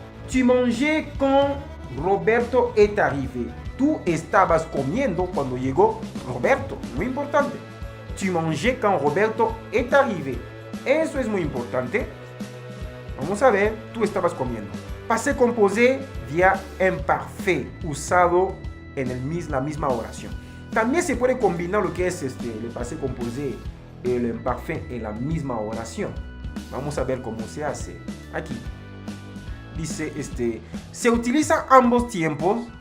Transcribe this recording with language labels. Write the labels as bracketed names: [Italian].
[French] Tu mangeais quand Roberto est arrivé. [Spanish] Tú estabas comiendo cuando llegó Roberto. Muy importante. [French] Tu mangeais quand Roberto est arrivé. [Spanish] Eso es muy importante. Vamos a ver, tú estabas comiendo. Passé composé via imparfait, usado en la misma oración. También se puede combinar lo que es el passé composé y el imparfait en la misma oración. Vamos a ver cómo se hace. Aquí dice, se utiliza ambos tiempos.